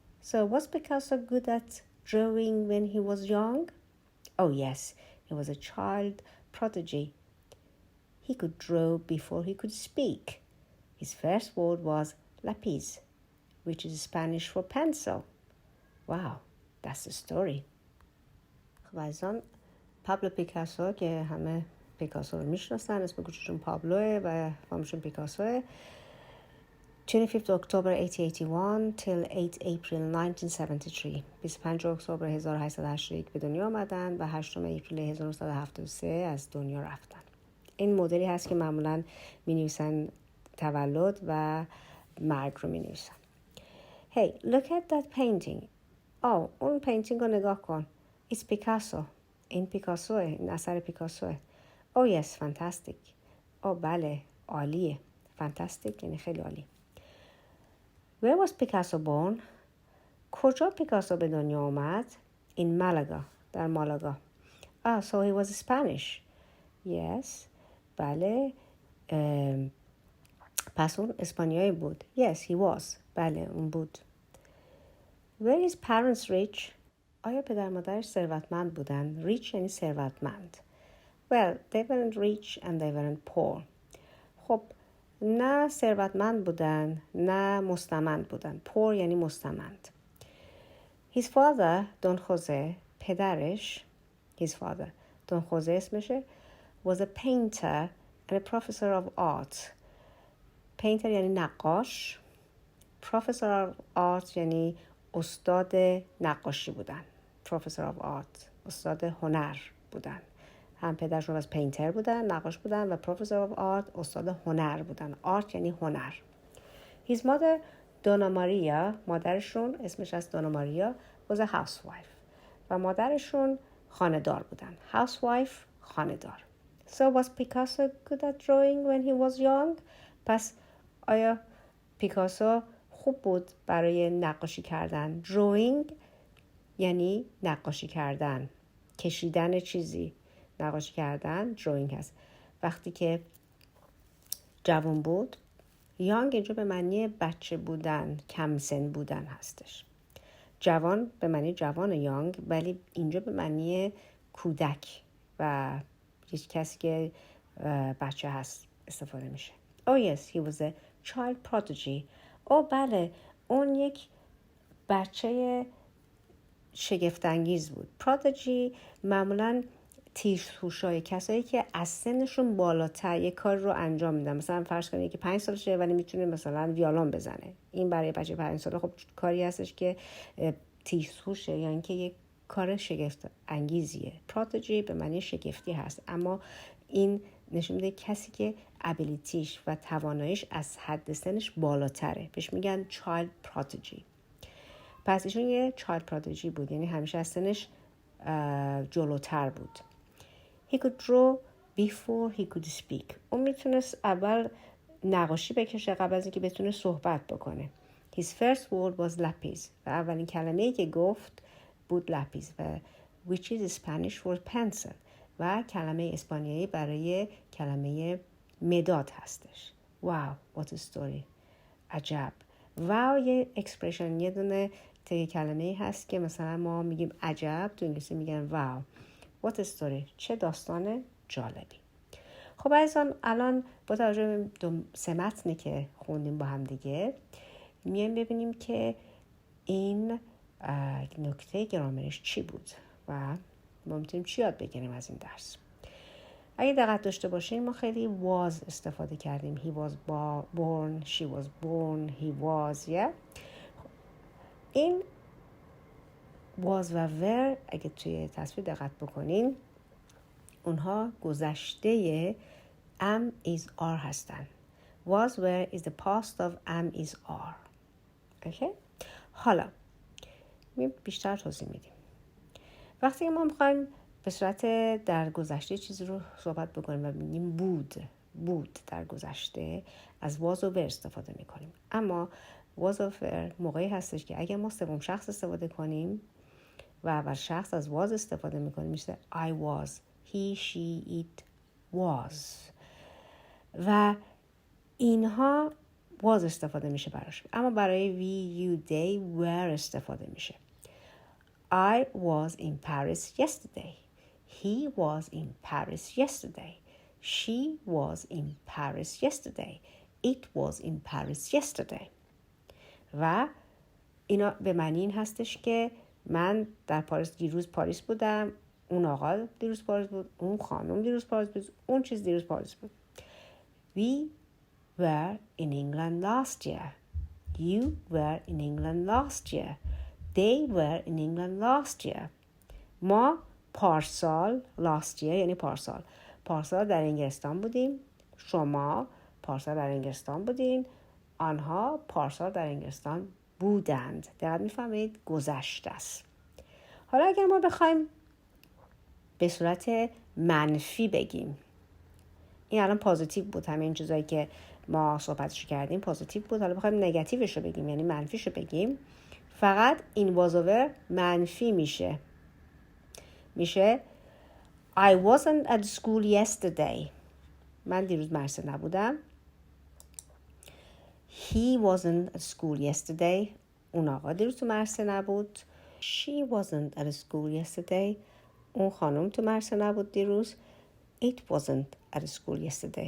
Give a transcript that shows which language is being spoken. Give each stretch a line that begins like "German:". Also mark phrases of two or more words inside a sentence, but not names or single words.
English: So was Picasso good at drawing when he was young? Oh yes, he was a child prodigy. He could draw before he could speak. His first word was lápiz, which is Spanish for pencil. Wow, that's the story.
Persian: خب عزیزان، پابلو پیکاسو که همه پیکاسو رو میشناسن، اسم کوچیکشون پابلوه و فامیلشون پیکاسوه.
English: 25 اکتبر 1881 till 8 April 1973.
Persian: 25 اکتبر 1881 به دنیا آمدن و 8 اپریل 1973 از دنیا رفتن. این مدلی هست که معمولاً می‌نویسن تولد و مرگ رو می‌نویسن.
English: Hey, look at that painting.
Persian: اون پینتینگ رو نگاه کن.
English: It's Picasso.
Persian: این پیکاسوه. این اثر پیکاسوه.
English: Oh yes, fantastic.
Persian: بله، عالیه. Fantastic یعنی خیلی عالی.
English: Where was Picasso born?
Persian: کجا پیکاسو به دنیا آمد؟
English: In Malaga.
Persian: در مالاگا.
English: So he was Spanish. Yes.
Persian: بله. پس اون اسپانیایی بود.
English: Yes, he was.
Persian: بله، اون بود.
English: Were his parents rich?
Persian: آیا پدر مادرش ثروتمند بودن؟ Rich یعنی ثروتمند.
English: Well, they weren't rich and they weren't poor.
Persian: خب، نه ثروتمند بودن، نه مستمند بودن. Poor یعنی مستمند.
English: His father, Don Jose, پدرش, his father, Don Jose اسمشه, was a painter and a professor of art.
Persian: Painter یعنی نقاش.
English: Professor of art
Persian: یعنی استاد نقاشی بودن.
English: Professor of art
Persian: استاد هنر بودن. هم پدرشون از پینتر بودن، نقاش بودن و
English: Professor of art
Persian: استاد هنر بودن. art یعنی هنر.
English: His mother, Donna Maria,
Persian: مادرشون اسمش از Donna Maria,
English: was a housewife.
Persian: و مادرشون خانه‌دار بودن. Housewife خانه‌دار.
English: So was Picasso good at drawing when he was young?
Persian: پس آیا پیکاسو خوب بود برای نقاشی کردن؟ Drawing یعنی نقاشی کردن، کشیدن چیزی. نقاشی کردن drawing هست. وقتی که جوان بود، young اینجا به معنی بچه بودن، کم سن بودن هستش. جوان به معنی جوان young، ولی اینجا به معنی کودک و یک کسی که بچه هست استفاده میشه.
English: Oh yes, he was a child prodigy.
Persian: بله، اون یک بچه شگفت‌انگیز بود. prodigy معمولاً تیزهوشای کسایی که از سنشون بالاتر یک کار رو انجام میدن. مثلا فرض کنید که 5 سالشه ولی میتونه مثلا ویولون بزنه. این برای بچه 5 ساله خب کاری هستش که تیزهوشه، یعنی که یک کار شگفت انگیزیه. prodigy به معنی شگفتی هست، اما این نشون میده کسی که ابیلیتیش و تواناییش از حد سنش بالاتره. بهش میگن
English: child prodigy.
Persian: پس ایشون یه
English: child prodigy
Persian: بود، یعنی همیشه از سنش جلوتر بود.
English: He could draw before he could speak.
Persian: اون میتونست اول نقاشی بکشه قبل از اینکه بتونه صحبت بکنه.
English: His first word was lápiz.
Persian: و اولین کلمه‌ای که گفت بود lápiz و
English: which is Spanish for pencil.
Persian: و کلمه اسپانیایی برای کلمه مداد هستش.
English: Wow, what a story.
Persian: عجب. Wow یه اکسپرشن، یه دونه کلمه‌ای هست که مثلا ما میگیم عجب، تو انگلیسی میگن wow.
English: What a story.
Persian: چه داستان جالبی. خب عزیزان، الان با توجه به 3 متنی که خوندیم با هم دیگه، میایم ببینیم که این نکته گرامریش چی بود و ما میتونیم چی یاد بگیریم از این درس. اگه دقت داشته باشین ما خیلی was استفاده کردیم.
English: He was born, she was born, he was.
Persian: این was و were اگه توی تصویر دقت بکنین اونها گذشته
English: am is are
Persian: هستن.
English: Was were is the past of am is are.
Persian: اوکی؟ حالا بیشتر توضیح میدیم. وقتی ما میخوایم به صورت در گذشته چیزی رو صحبت بکنیم و میگیم بود در گذشته، از was و were استفاده میکنیم. اما was و were موقعی هستش که اگه ما سوم شخص استفاده کنیم و اول شخص از was استفاده میکنیم، میشه
English: I was, he, she, it was.
Persian: و اینها was استفاده میشه براش. اما برای
English: we, you, they, were
Persian: استفاده میشه.
English: I was in Paris yesterday. He was in Paris yesterday. She was in Paris yesterday. It was in Paris yesterday.
Persian: و اینا به معنی این هستش که من در پاریس دیروز پاریس بودم، اون آقا دیروز پاریس بود، اون خانم دیروز پاریس بود، اون چیز دیروز پاریس بود.
English: We were in England last year. You were in England last year. They were in England last year.
Persian: ما پارسال
English: last year
Persian: یعنی پارسال در انگلستان بودیم. شما پارسال در انگلستان بودین. آنها پارسال در انگلستان بودند. دقیق میفهمید؟ گذشته است. حالا اگر ما بخوایم به صورت منفی بگیم، این الان پوزیتیو بود، همه این چیزایی که ما صحبتش کردیم پوزیتیو بود. حالا بخوایم نگاتیوش رو بگیم یعنی منفیش رو بگیم، فقط این وازوور منفی میشه
English: I wasn't at school yesterday.
Persian: من دیروز مدرسه نبودم.
English: He wasn't at school yesterday.
Persian: اون آقا دیروز تو مدرسه نبود.
English: She wasn't at school yesterday.
Persian: اون خانم تو مدرسه نبود دیروز.
English: It wasn't at school yesterday.